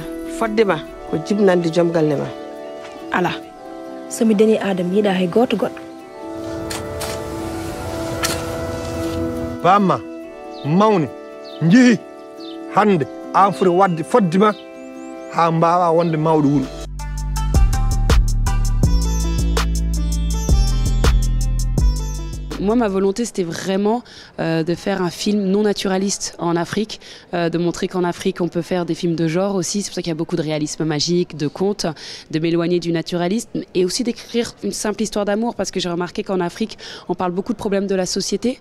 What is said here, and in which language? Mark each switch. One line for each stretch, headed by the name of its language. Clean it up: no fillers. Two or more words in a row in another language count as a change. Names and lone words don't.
Fula: Fodde ma ko jibnande joom galle ma. Ala somi dani Adama yiɗa hay goto goɗɗo. Bamma mawni jeehi hande an foti wadde fodde ma ha mbawa wonde mawɗo wuuro.
French: Moi, ma volonté, c'était vraiment de faire un film non naturaliste en Afrique, de montrer qu'en Afrique, on peut faire des films de genre aussi. C'est pour ça qu'il y a beaucoup de réalisme magique, de contes, de m'éloigner du naturalisme et aussi d'écrire une simple histoire d'amour parce que j'ai remarqué qu'en Afrique, on parle beaucoup de problèmes de la société.